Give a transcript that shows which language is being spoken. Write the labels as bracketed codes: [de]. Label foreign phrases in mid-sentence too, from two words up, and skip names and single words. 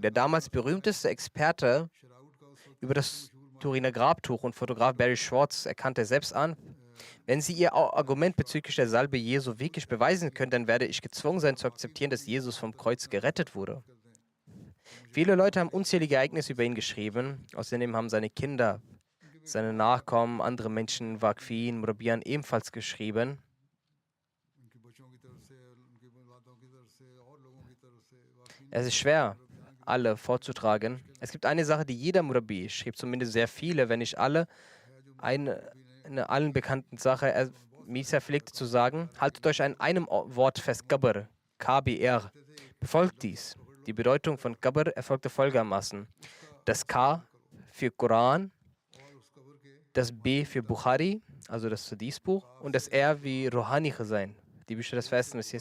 [de] Der damals berühmteste Experte über das Turiner Grabtuch und Fotograf Barry Schwartz erkannte selbst an, wenn Sie Ihr Argument bezüglich der Salbe Jesu wirklich beweisen können, dann werde ich gezwungen sein zu akzeptieren, dass Jesus vom Kreuz gerettet wurde. Viele Leute haben unzählige Ereignisse über ihn geschrieben. Außerdem haben seine Kinder, seine Nachkommen, andere Menschen, Waqfin, Murabian ebenfalls geschrieben. [ur] ان کے بچوں کی طرف سے ان کی اولادوں کی طرف سے اور لوگوں کی طرف سے واقعی [de] Es ist schwer, alle vorzutragen. Es gibt eine Sache, die jeder Murabi schrieb, zumindest sehr viele, wenn nicht alle, eine allen bekannten Sache. Misa pflegte zu sagen, haltet euch an einem Wort fest, Qabr, KBR. Befolgt dies. Die Bedeutung von Qabr erfolgte folgendermaßen. Das K für Koran, das B für Bukhari, also das Hadith-Buch, und das R wie Rohani sein, die Bücher des Verheißenen Messias.